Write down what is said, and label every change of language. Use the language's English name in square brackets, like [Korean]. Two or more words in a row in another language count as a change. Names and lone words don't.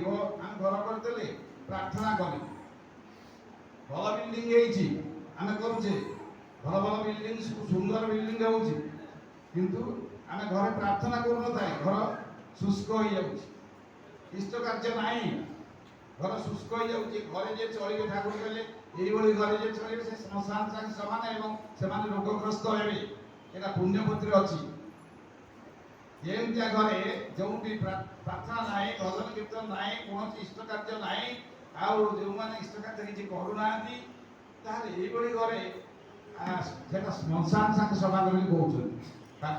[Odia] ଆମେ ଘର କରିଦେଲେ ପ୍ରାର୍ଥନା କରିବୁ, ଭଲ ବିଲ୍ଡିଂ ହେଇଛି ଆମେ କରୁଛେ, ଭଲ ଭଲ ବିଲ୍ଡିଂ, ସୁନ୍ଦର ବିଲ୍ଡିଂ ହେଉଛି, କିନ୍ତୁ ଆମେ ଘରେ ପ୍ରାର୍ଥନା କରୁନଥାଏ, ଘର ଶୁଷ୍କ ହେଇଯାଉଛି, ଇଷ୍ଟ କାର୍ଯ୍ୟ ନାହିଁ, ଘର ଶୁଷ୍କ ହେଇଯାଉଛି। ଘରେ ଯିଏ ଚଳିବେ, ଠାକୁର କହିଲେ [Bangla] এইভাবে ঘরে যে চলিবে সে শ্মশান সাথে সমান এবং [Odia] ସେମାନେ ରୋଗଗ୍ରସ୍ତ ହେବେ। এটা ପୁଣ୍ୟପତ୍ରରେ ଅଛି। ଯେମିତିଆ ଘରେ ଯେଉଁଠି ପ୍ରାର୍ଥନା ନାହିଁ, ଭଜନ କୀର୍ତ୍ତନ ନାହିଁ, କୌଣସି ଇଷ୍ଟ କାର୍ଯ୍ୟ ନାହିଁ, ଆଉ ଯେଉଁମାନେ ଇଷ୍ଟ କାର୍ଯ୍ୟ କିଛି କରୁନାହାନ୍ତି, ତାହେଲେ ଏଇଭଳି ଘରେ ସେଟା ଶ୍ମଶାନ ସାଙ୍ଗେ ସମାନ ବୋଲି କହୁଛନ୍ତି ତାକୁ।